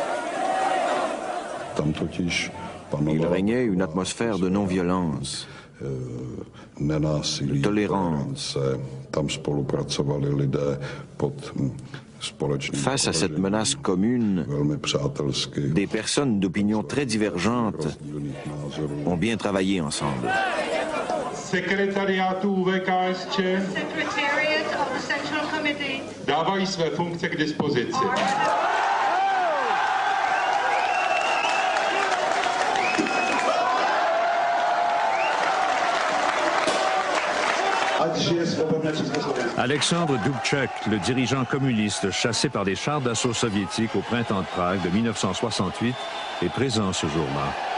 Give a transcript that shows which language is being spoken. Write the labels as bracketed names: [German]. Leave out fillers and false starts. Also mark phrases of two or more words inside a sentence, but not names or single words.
[French] Il régnait une atmosphère de non-violence, de tolérance. Face à cette menace commune, des personnes d'opinion très divergentes ont bien travaillé ensemble. [Czech] Sekretariátu VKSČ dávají své funkce k dispozici. [French] Alexandre Dubček, le dirigeant communiste chassé par des chars d'assaut soviétiques au printemps de Prague de 1968, est présent ce jour-là.